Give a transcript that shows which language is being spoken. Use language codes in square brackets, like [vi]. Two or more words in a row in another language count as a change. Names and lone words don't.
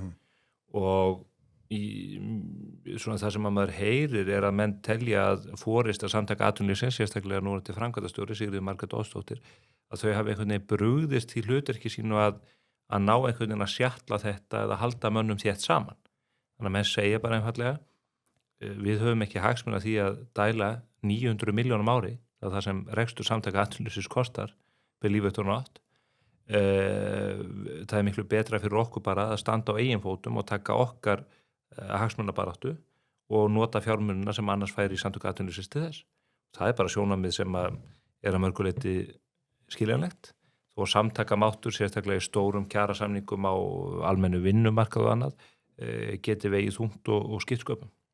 [is] Og svona það sem að maður heyrir er að menn telja að forista samtaka atvinnulífsins, sérstaklega núna til framkvæmdastjóri Sigríður Margrét Ósdóttir, að þau hafi einhvern veginn brugðist í hlutverki sínu að ná einhvern veginn að sjatla þetta eða halda mönnum þétt saman. Þannig að menn segja bara einfallega, við höfum ekki hagsmuna því að dæla 900 milljónum ári, það sem rekstur samtaka atvinnulífsins kostar, [en] believe it or not. [is] Það er miklu betra fyrir okkur bara að standa á eigin fótum og taka okkar hagsmunabaráttu og nota fjármunina sem annars færi í samtök atvinnulífsins til þess. Það er bara sjónarmið sem er að mörguleyti skiljanlegt og samtakamáttur sérstaklega í stórum kjarasamningum á almennu vinnumarkað og annað geti vegið þungt og skiptsköpum.